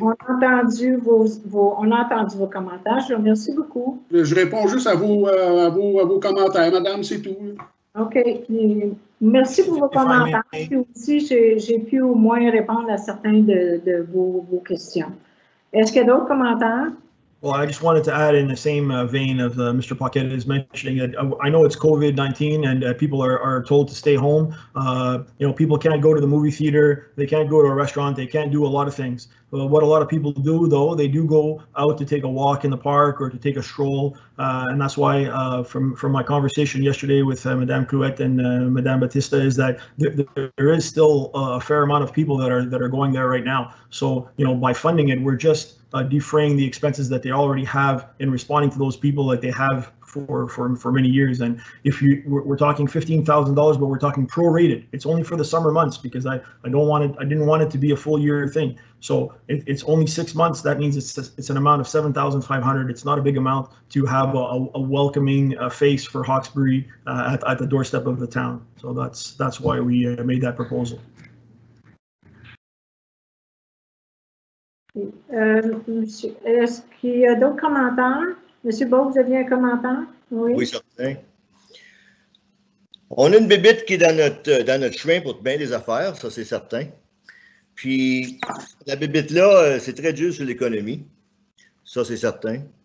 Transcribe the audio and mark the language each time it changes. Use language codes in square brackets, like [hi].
[fr] On a entendu vos commentaires. Je vous remercie beaucoup. Je réponds juste à vos commentaires, madame, c'est tout. OK. Merci pour vos commentaires. Puis aussi, j'ai pu au moins répondre à certains de vos questions. Est-ce qu'il y a d'autres commentaires? [en] Well, I just wanted to add in the same vein of Mr. Paquette is mentioning that I know it's COVID-19 and people are told to stay home. People can't go to the movie theater, they can't go to a restaurant, they can't do a lot of things. What a lot of people do, though, they do go out to take a walk in the park or to take a stroll, and that's why from my conversation yesterday with Madame Clouet and Madame Batista is that there is still a fair amount of people that are going there right now. So by funding it, we're just defraying the expenses that they already have in responding to those people that they have for many years. And if we're talking $15,000, but we're talking prorated. It's only for the summer months because I didn't want it to be a full year thing. So it's only 6 months. That means it's an amount of $7,500. It's not a big amount to have a welcoming face for Hawkesbury at the doorstep of the town. So that's why we made that proposal. [fr] Monsieur, est-ce qu'il y a d'autres commentaires? Monsieur Beau, vous aviez un commentaire? Oui. Oui, certain. On a une bébite qui est dans notre chemin pour bien des affaires, ça c'est certain. Puis la bébite-là, c'est très dur sur l'économie. Ça c'est certain.